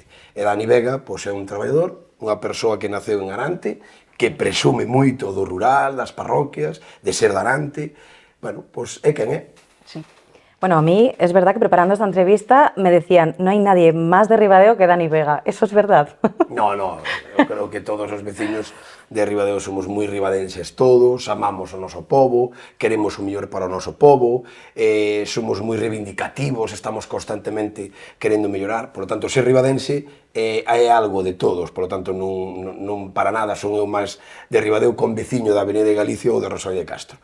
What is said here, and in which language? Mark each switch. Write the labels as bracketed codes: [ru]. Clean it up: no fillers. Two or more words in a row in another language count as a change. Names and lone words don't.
[gl] E Dani Vega, pois, é un traballador, unha persoa que naceu en Arante, que presume moito do rural, das parroquias, de ser de Arante, bueno, pois é quen é. [es] Sí. Bueno, a mí es verdad que preparando esta entrevista me decían, no hay nadie más de Ribadeo que Dani Vega. ¿Eso es verdad? No, [gl] eu creo que todos os veciños de Ribadeo somos moi ribadenses todos, amamos o noso povo, queremos o mellor para o noso povo, somos moi reivindicativos, estamos constantemente querendo mellorar, [es] por lo tanto, [gl] ser ribadense é algo de todos, [es] por lo tanto, [gl] non para nada son eu máis de Ribadeo con veciño da Avenida de Galicia ou de Rosalía de Castro.